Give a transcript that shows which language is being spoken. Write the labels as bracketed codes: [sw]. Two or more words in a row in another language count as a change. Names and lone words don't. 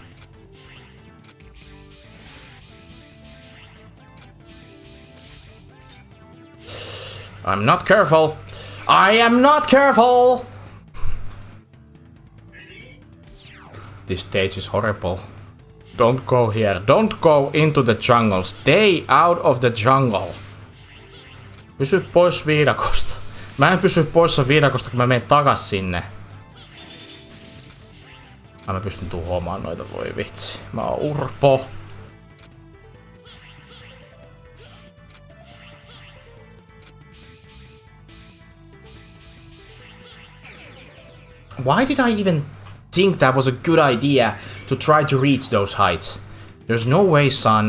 [en] I'm not careful. I am not careful. This stage is horrible. Don't go here. Don't go into the jungle. Stay out of the jungle. [fi] Pysy pois viidakosta. Mä en pysy poissa viidakosta, kun mä menen takas sinne. Mä pystyn tuhoamaan noita, voi vitsi. Mä oon urpo. [en] Why did I even think that was a good idea to try to reach those heights? There's no way, son.